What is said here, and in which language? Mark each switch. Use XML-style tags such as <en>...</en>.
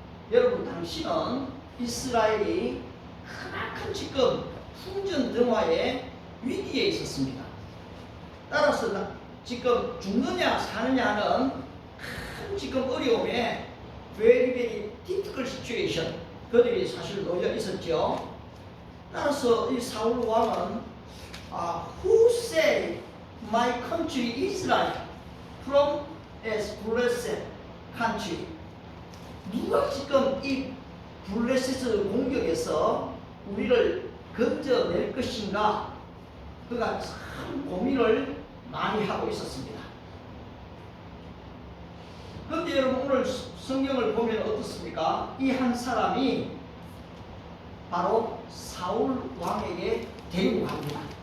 <ko>여러분, 당시는 이스라엘이 크나큰 지금 풍전등화의 위기에 있었습니다. 따라서 지금 죽느냐 사느냐 하는 큰 지금 어려움에 very difficult situation, 그들이 사실 놓여 있었죠.</ko> <en>따라서 이 사울 왕은 Who saved my country Israel from as blessed country?</en> <ko>누가 지금 이 블레셋 공격에서 우리를 건져낼 것인가? 그가 참 고민을 많이 하고 있었습니다. 그런데 여러분, 오늘 성경을 보면 어떻습니까? 이 한 사람이 바로 사울 왕에게 데리고 갑니다.</ko>